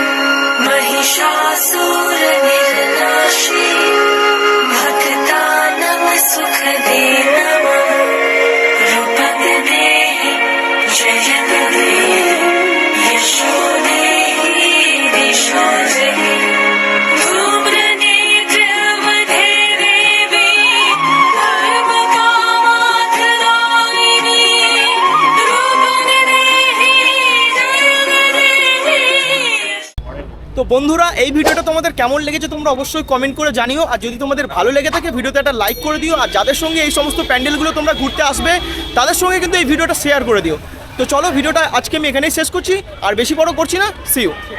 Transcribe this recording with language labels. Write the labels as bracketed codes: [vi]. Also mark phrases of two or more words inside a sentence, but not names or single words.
[sa] महिषासुरनिर्नाशि भक्तानां सुखदे नमः प्रपन्नदे जयपते यशो देहि विश्वजनि धूम्रनेत्रवधे देवी सर्वकामार्थदायिनी रूपङ्गदेहि जयदेवी। [bn] তো বন্ধুরা, এই ভিডিওটা তোমাদের কেমন লেগেছে তোমরা অবশ্যই কমেন্ট করে জানিও। আর যদি তোমাদের ভালো লেগে থাকে ভিডিওতে একটা লাইক করে দিও। আর যাদের সঙ্গে এই সমস্ত প্যান্ডেলগুলো তোমরা ঘুরতে আসবে তাদের সঙ্গে কিন্তু এই ভিডিওটা শেয়ার করে দিও। তো চলো, ভিডিওটা আজকে আমি এখানেই শেষ করছি, আর বেশি বড় করছি না।